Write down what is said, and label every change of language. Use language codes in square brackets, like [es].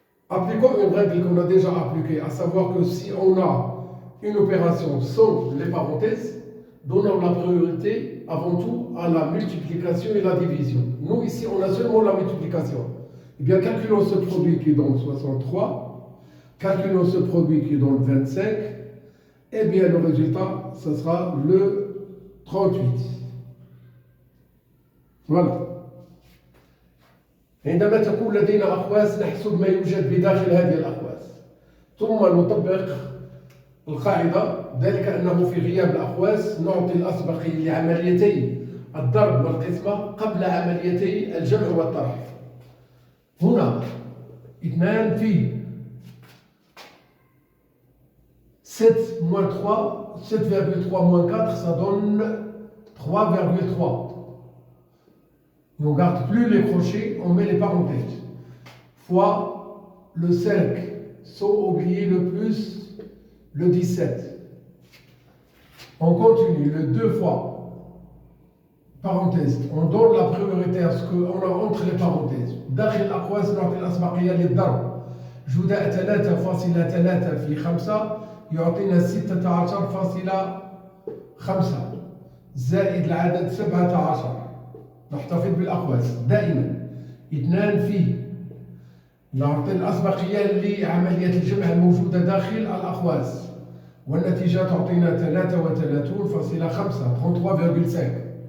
[fr] Appliquons une règle qu'on a déjà appliquée, à savoir que si on a une opération sans les parenthèses, donnons la priorité avant tout à la multiplication et la division. Nous, ici, on a seulement la multiplication. Eh bien, calculons ce produit qui donne 63, calculons ce produit qui donne 25, eh bien, le résultat, ce sera le 38. Voilà. [ar] عندما تكون لدينا أقواس نحسب ما يوجد بداخل هذه الأقواس، ثم نطبق القاعدة، ذلك أنه في غياب الأقواس نعطي الأسبقية لعمليتي الضرب والقسمة قبل عمليتي الجمع والطرح. هنا 2 في 7 [fr] moins 3, 7,3 moins 4, ça donne 3,3. On ne garde plus les crochets, on met les parenthèses. Fois le 5, sans oublier le plus, le 17. On continue, le 2 fois, parenthèse. On donne la priorité à ce qu'on a entre les parenthèses. [ar] داخل الأقواس نعطي الأسبقية للضرب. جداء 3.3 في 5 يعطينا 16.5 زائد العدد 17. نحتفظ بالأقواس دائما. 2 في نعطي الأسبقية لعملية الجمع الموجودة داخل الأقواس، والنتيجة تعطينا 33.5 33,5.